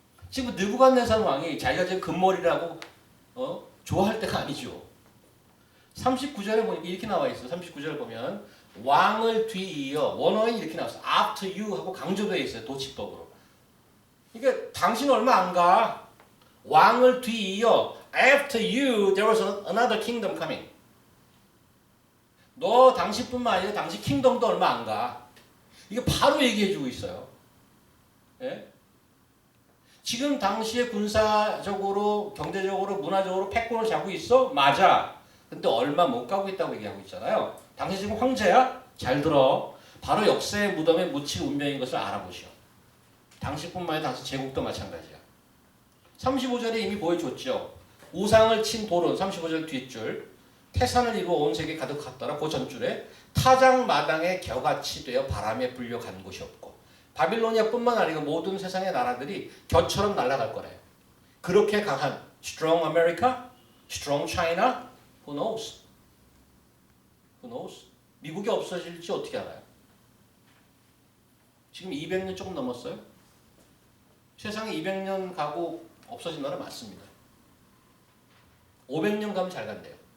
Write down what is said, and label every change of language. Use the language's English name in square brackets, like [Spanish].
[Korean] 지금 느부갓네살 왕이 자기가 지금 금머리라고 좋아할 때가 아니죠. 39절에 보니까 이렇게 나와 있어요. 39절 보면 왕을 뒤이어 원어인 이렇게 나왔어. [English] after you [Korean] 하고 강조되어 있어요. 도치법으로. 그러니까 당신 얼마 안 가. 왕을 뒤이어 [English] after you there was another kingdom coming. [Korean] 너 당신뿐만 아니라 당신 킹덤도 얼마 안 가. 이게 바로 얘기해주고 있어요. 예? 지금 당시에 군사적으로, 경제적으로, 문화적으로 패권을 잡고 있어? 맞아. 근데 얼마 못 가고 있다고 얘기하고 있잖아요. 당신 지금 황제야? 잘 들어. 바로 역사의 무덤에 묻힐 운명인 것을 알아보시오. 당신뿐만 아니라 당신 제국도 마찬가지야. 35절에 이미 보여줬죠. 우상을 친 돌은 35절 뒷줄. 태산을 이루어 온 세계 가득하더라. 그 전줄에 타작마당에 겨같이 되어 바람에 불려간 곳이 없고 바빌로니아뿐만 아니라 모든 세상의 나라들이 겨처럼 날아갈 거래요. 그렇게 강한 [English] strong America, strong China, who knows? Who knows? [Korean] 미국이 없어질지 어떻게 알아요? 지금 200년 조금 넘었어요. 세상에 200년 가고 없어진 나라 맞습니다. 500년 가면 잘 간대요.